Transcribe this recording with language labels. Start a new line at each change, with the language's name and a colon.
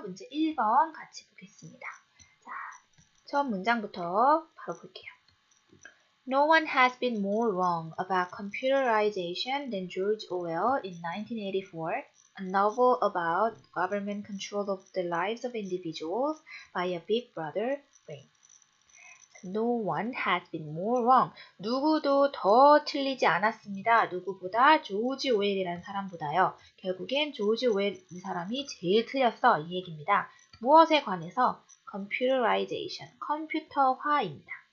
Korean: 문제 1번 같이 보겠습니다. 자, 처음 문장부터 바로 볼게요.
English: No one has been more wrong about computerization than George Orwell in 1984, a novel about government control of the lives of individuals by a big brother brain. No one has been more wrong.
Korean: 누구도 더 틀리지 않았습니다. 누구보다 조지 오웰이라는 사람보다요. 결국엔 조지 오웰 이 사람이 제일 틀렸어. 이 얘기입니다. 무엇에 관해서? computerization, 컴퓨터화입니다.